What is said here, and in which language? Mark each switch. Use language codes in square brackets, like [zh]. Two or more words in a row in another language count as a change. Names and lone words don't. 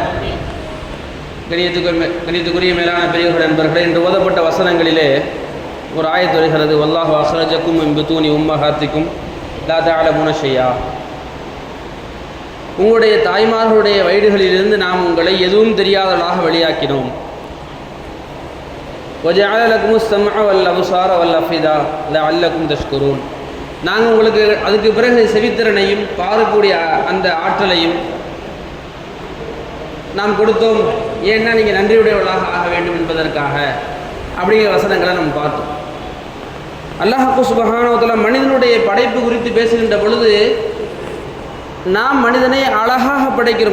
[ta] கணியத்துக்குரிய மேலான பெரியவர்கள் நண்பர்களே, இன்று ஓதப்பட்ட வசனங்களிலே ஒரு ஆயத்து வருகிறது: [ar] والله أخرجكم من بطون أمهاتكم لا تعلمون شيئا. [ta] உங்களுடைய தாய்மார்களுடைய வயிறுகளிலிருந்து நாம் உங்களை எதுவும் தெரியாதவர்களாக வெளியாக்கினோம். [ar] وَجَعَلَ لَكُمُ السَّمْعَ وَالْأَبْصَارَ وَالْأَفْئِدَةَ لَعَلَّكُمْ تَشْكُرُونَ. [ta] நாங்கள் உங்களுக்கு அதுக்கு பிறகு செவித்திறனையும் பாரக்கூடிய அந்த ஆற்றலையும் நாம் கொடுத்தோம். ஏன்னா நீங்கள் நன்றியுடையவர்களாக ஆக வேண்டும் என்பதற்காக. அப்படிங்கிற வசனங்களை நம்ம பார்த்தோம். அல்லாஹ் [ar] سبحانه وتعالى [ta] மனிதனுடைய படைப்பு குறித்து பேசுகின்ற பொழுது நாம் மனிதனை அழகாக படைக்கிறோம்.